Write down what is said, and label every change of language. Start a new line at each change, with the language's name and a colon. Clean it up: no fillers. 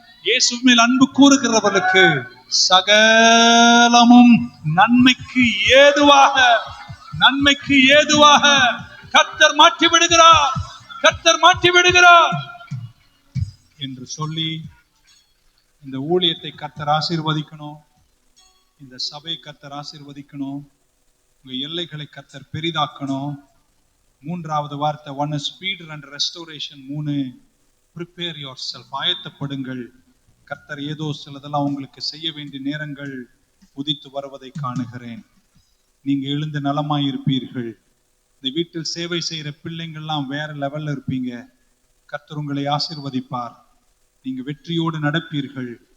Tamil: இயேசுவின் மேல் அன்பு கூறுகிறவர்களுக்கு சகலமும் நன்மைக்கு ஏதுவாக, நன்மைக்கு ஏதுவாக கர்த்தர் மாற்றி விடுகிறார், கர்த்தர் மாற்றி விடுகிறார் என்று சொல்லி இந்த ஊழியத்தை கர்த்தர் ஆசீர்வதிக்கணும், இந்த சபை கர்த்தர் ஆசீர்வதிக்கணும், உங்க எல்லைகளை கர்த்தர் பெரிதாக்கணும். 3வது வார்த்தை
English: 1 speed and restoration. 3 prepare yourself,
Tamil: ஆயத்தப்படுங்கள். கர்த்தர் ஏதோ சிலதெல்லாம் உங்களுக்கு செய்ய வேண்டிய நேரங்கள் உதித்து வருவதை காணுகிறேன். நீங்க எழுந்து நலமாய் இருப்பீர்கள். இந்த வீட்டில் சேவை செய்யற பிள்ளைங்கள்லாம் வேற லெவல்ல இருப்பீங்க. கர்த்தர் உங்களை ஆசீர்வதிப்பார். நீங்க வெற்றியோடு நடப்பீர்கள்.